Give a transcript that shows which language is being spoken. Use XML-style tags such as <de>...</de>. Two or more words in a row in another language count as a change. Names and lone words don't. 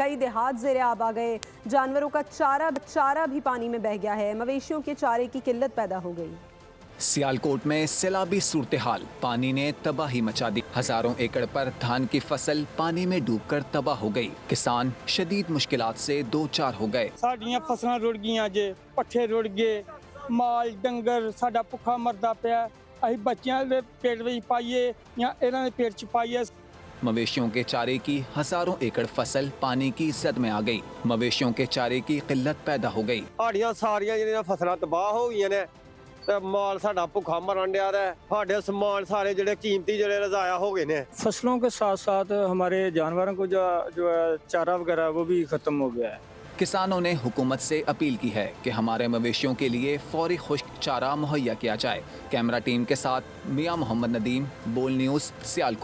<ur>کئی دیہات زیر آب آ گئے، جانوروں کا چارہ بھی پانی میں بہہ گیا ہے، مویشیوں کے چارے کی قلت پیدا ہو گئی۔ سیالکوٹ میں سیلابی صورتحال، پانی نے تباہی مچا دی۔ ہزاروں ایکڑ پر دھان کی فصل پانی میں ڈوب کر تباہ ہو گئی۔ کسان شدید مشکلات سے دو چار ہو گئے۔</ur> <pa>ساڈیاں فصلاں رڑ گئیاں جے، پٹھے رڑ گئے، مال ڈنگر ساڈا بھکھا مردا پیا، اسی بچیاں دے پیٹ وچ پائیے یا انہاں دے پیٹ چ پائیے۔</pa> <ur>مویشیوں کے چارے کی ہزاروں ایکڑ فصل پانی کی زد میں آ گئی۔ مویشیوں کے چارے کی قلت پیدا ہو گئی۔</ur> <pa>ساڈیاں ساریاں جڑیاں فصلاں تباہ ہو گئیاں نے تے مال ساڈا بھکھا مرن ڈیا ہے۔ ساڈے سامان سارے جڑے قیمتی جڑے ضائع ہو گئے نے۔</pa> <ur>فصلوں کے ساتھ ساتھ ہمارے جانوروں کو جو ہے چارہ وغیرہ وہ بھی ختم ہو گیا ہے۔ کسانوں نے حکومت سے اپیل کی ہے کہ ہمارے مویشیوں کے لیے فوری خشک چارہ مہیا کیا جائے۔ کیمرہ ٹیم کے ساتھ میاں محمد ندیم، بول نیوز، سیالکوٹ۔</ur>